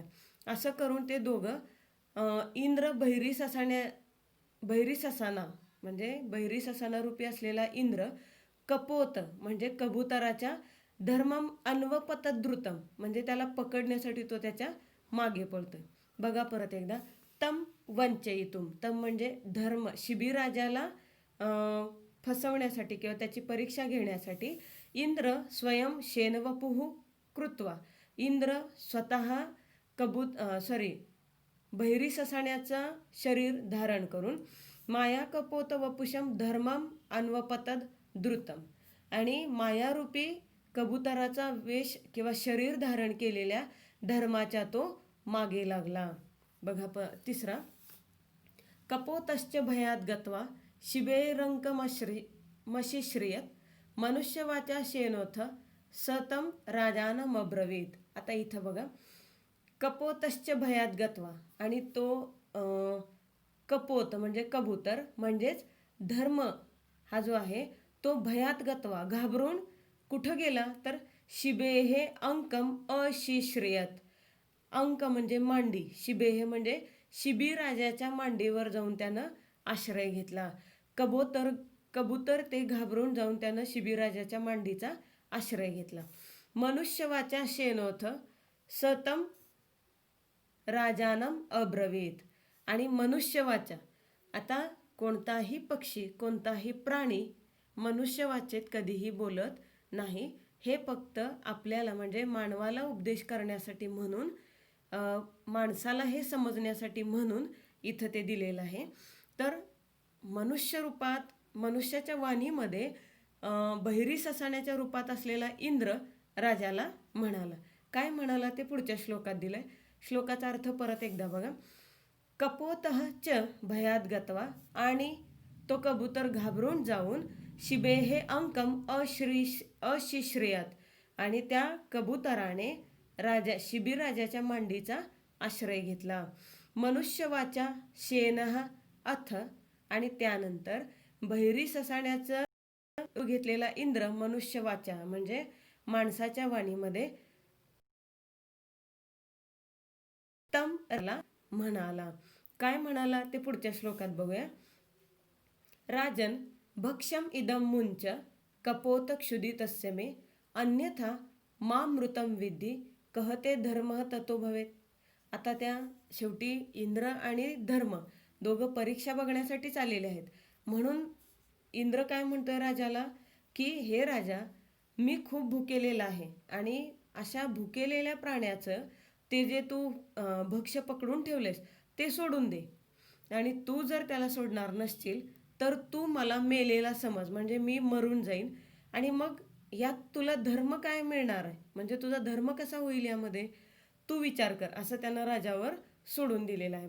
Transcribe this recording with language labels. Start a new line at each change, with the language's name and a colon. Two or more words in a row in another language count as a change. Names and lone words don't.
Marathi: असं करून ते दोघं इंद्र बहिरी ससाना म्हणजे बहिरी ससाना रूपी असलेला इंद्र कपोत म्हणजे कबुतराच्या
Sanskrit: धर्मम अन्वपतद्रुतम
Marathi: म्हणजे त्याला पकडण्यासाठी तो त्याच्या मागे पळतोय. बघा परत एकदा,
Sanskrit: तम वंचयितुम,
Marathi: तम म्हणजे धर्म, शिबीराजाला फसवण्यासाठी किंवा त्याची परीक्षा घेण्यासाठी इंद्र
Sanskrit: स्वयं शेनवपुः कृत्वा,
Marathi: इंद्र स्वतः बहिरी ससाण्याचा शरीर धारण करून
Sanskrit: माया कपोत वपुषम धर्मम अन्वपतद द्रुतम
Marathi: आणि मायारूपी कबुतराचा वेश किंवा शरीर धारण केलेल्या धर्माच्या तो मागे लागला. बघा तिसरा,
Sanskrit: कपोतश्च भयात गत्वा शिबेरंकमशिश्रियत मनुष्यवाचा शेनोथ सतम राजानमब्रवीत.
Marathi: आता इथं बघा,
Sanskrit: कपोतश्च भयात गत्वा
Marathi: आणि तो कपोत म्हणजे कबूतर म्हणजेच धर्म हा जो आहे तो
Sanskrit: भयात गत्वा
Marathi: घाबरून कुठं गेला, तर
Sanskrit: शिबेहे अंकम अशिश्रियत,
Marathi: अंक म्हणजे मांडी, शिबेहे म्हणजे शिबीराजाच्या मांडीवर जाऊन त्यानं आश्रय घेतला. कबूतर ते घाबरून जाऊन त्यानं शिबीराजाच्या मांडीचा आश्रय घेतला.
Sanskrit: मनुष्यवाचा शेनोथ सतम राजानम अब्रवीत
Marathi: आणि मनुष्यवाचा, आता कोणताही पक्षी कोणताही प्राणी मनुष्यवाचेत कधीही बोलत नाही. हे फक्त आपल्याला म्हणजे मानवाला उपदेश करण्यासाठी म्हणून, माणसाला हे समजण्यासाठी म्हणून इथं ते दिलेलं आहे. तर मनुष्य रूपात मनुष्याच्या वाणीमध्ये बहिरी ससाण्याच्या रूपात असलेला इंद्र राजाला म्हणाला. काय म्हणाला ते पुढच्या श्लोकात दिलंय. श्लोकाचा अर्थ परत एकदा बघा,
Sanskrit: कपोतः च भयात गत्वा
Marathi: आणि तो कबूतर घाबरून जाऊन
Sanskrit: शिबेहे अंकम अशिश्रियत
Marathi: आणि त्या कबुतराने शिबीराजाच्या मांडीचा आश्रय घेतला.
Sanskrit: मनुष्यवाचा शेनः अथ
Marathi: आणि त्यानंतर बहिरी ससाण्याचं घेतलेला इंद्र मनुष्यवाचा म्हणजे माणसाच्या वाणीमध्ये तम म्हणाला. काय म्हणाला ते पुढच्या श्लोकात बघूया.
Sanskrit: राजन भक्ष्यम इदम मुंच कपोत क्षुदितस्य मे अन्यथा मामृतम विद्धी कहते धर्म ततो भवेत.
Marathi: आता त्या शेवटी इंद्र आणि धर्म दोघं परीक्षा बघण्यासाठीच आलेले आहेत. म्हणून इंद्र काय म्हणतोय राजाला की हे राजा, मी खूप भुकेलेला आहे आणि अशा भुकेलेल्या प्राण्याचं ते जे तू भक्ष्य पकडून ठेवलेस ते सोडून दे आणि तू जर त्याला सोडणार नसशील तर तू मला मेलेला समज, म्हणजे मी मरून जाईन आणि मग यात तुला धर्म काय मिळणार आहे, म्हणजे तुझा धर्म कसा होईल यामध्ये तू विचार कर, असं त्यानं राजावर सोडून दिलेलं आहे.